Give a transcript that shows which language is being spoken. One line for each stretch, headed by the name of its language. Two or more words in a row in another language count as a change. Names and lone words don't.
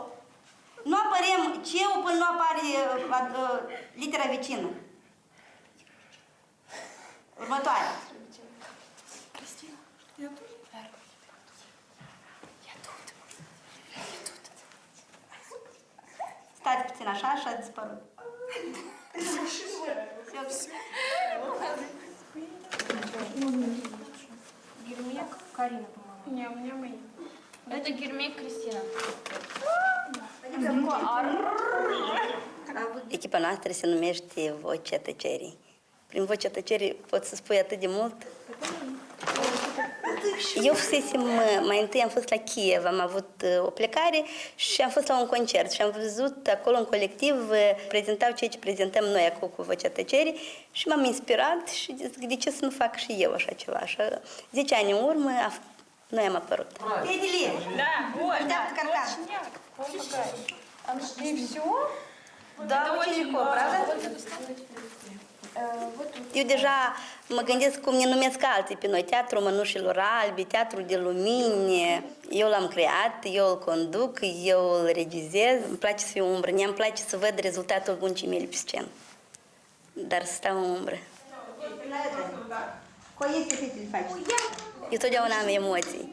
Romanian: Nu apărem ceu până nu apare litera vecină. Următoare. Stați puțin așa și a dispărut.
Russian: Гермек Карина, по-моему. Не, у меня мои. Это Гермек Кристина.
Romanian: Echipa noastră se numește Vocea Tăcerii. Prin Vocea Tăcerii poți să spui atât de mult. Eu fusesem, mai întâi am fost la Kiev, am avut o plecare și am fost la un concert și am văzut acolo un colectiv, prezentau ceea ce prezentăm noi acum cu Vocea Tăcerii și m-am inspirat și zic, de ce să nu fac și eu așa ceva. Așa, 10 ani în urmă noi am apărut. Fetele!
Russian: Да, вот.
Romanian: Așteaptă carcan.
Russian: И все? Da, очень lегко, правда?
Romanian: Eu deja mă gândesc cum ne numesc alții pe noi, Teatrul Mănușilor Albi, Teatrul de Lumini. Eu l-am creat, eu îl conduc, eu îl regizez. Îmi place să fiu umbră, mi-am place să văd rezultatul muncii mele pe scenă. Dar să stau în umbră. Eu totdeauna am emoții.